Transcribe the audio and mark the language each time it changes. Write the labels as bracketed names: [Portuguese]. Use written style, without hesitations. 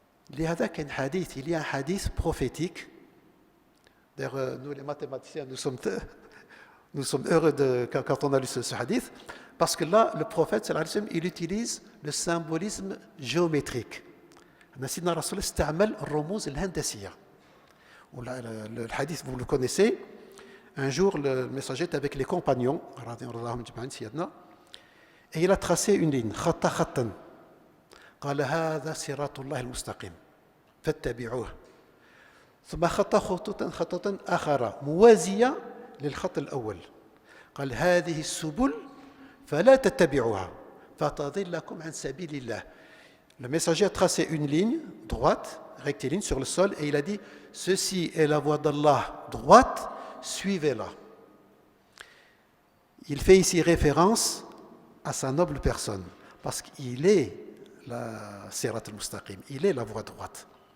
[Arabic] لهذا كان حديث, [French] il y a un hadith prophétique. D'ailleurs, nous les mathématiciens, nous sommes heureux quand on a lu ce hadith, parce que là, le prophète sallallahu alayhi wa sallam, il utilise le symbolisme géométrique. [Arabic] Sayyidina Rasul استعمل الرموز الهندسية. [French] Le hadith, vous le connaissez. Un jour, le messager était avec les compagnons, et il a tracé une ligne, [Arabic] خط خطا. قال هذا صراط الله المستقيم فاتبعوه. ثم خط خطوطا آخر موازية للخط الأول. قال هذه السبل فلا تتبعوها فتضلكم عن سبيل الله. [French] Le messager a tracé une ligne droite, rectiligne sur le sol, et il a dit, ceci est la voie d'Allah droite, suivez-la. Il fait ici référence à sa noble personne, parce qu'il est la Sirat al-Mustaqim, il est la voie droite.